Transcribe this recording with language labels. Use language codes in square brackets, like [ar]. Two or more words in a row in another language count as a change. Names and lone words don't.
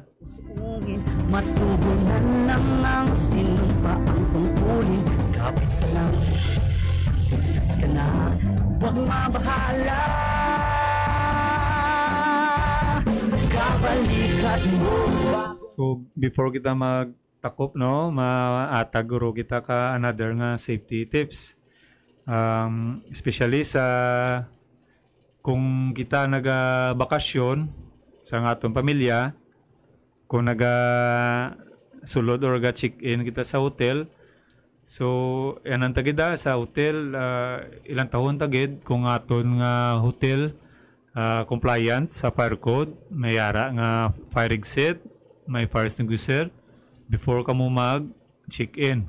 [tl] Sungin, matugunan ng ang sinumpa ang tungkulin. Kapit ka lang, ligtas ka na, huwag mabahala. Kabalikat mo. [hil] So before kita magtakop no, maataguro kita ka another nga [en] safety tips. [hil] Especially sa kung kita naga-bakasyon sa atong pamilya, kung naga-sulod or ga-check-in kita sa hotel, so yan ang tagida sa hotel, ilang taon tagid kung aton nga hotel compliant sa [en] fire code, [hil] may yara nga [en] fire exit, [hil] may [en] fire extinguisher [hil] before ka mo mag-check-in.